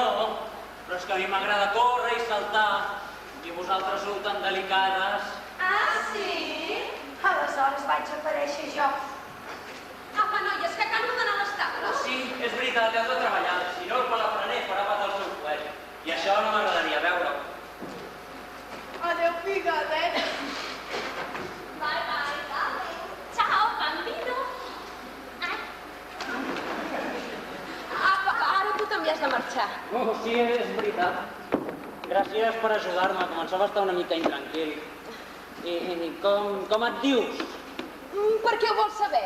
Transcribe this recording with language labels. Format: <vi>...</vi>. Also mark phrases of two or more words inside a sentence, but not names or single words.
<ca>Però és que a mi m'agrada córrer i saltar. I vosaltres sou tan delicades. Ah, sí? Aleshores vaig aparèixer jo. Apa, noies, que cal ordenar l'estable. Sí, és veritat, heu de treballar. Si no, el palafrener farà patar el seu coet. I això no m'agradaria veure-ho. Adéu, Pigadet.</ca> <en>Bye, bye, darling.</en> <it>Ciao, bambino.</it> <ca>Apa, ara tu també has de marxar. Oh, sí, és veritat. Gràcies per ajudar-me. Començava a estar una mica intranquil. I com et dius? Per què ho vols saber?</ca>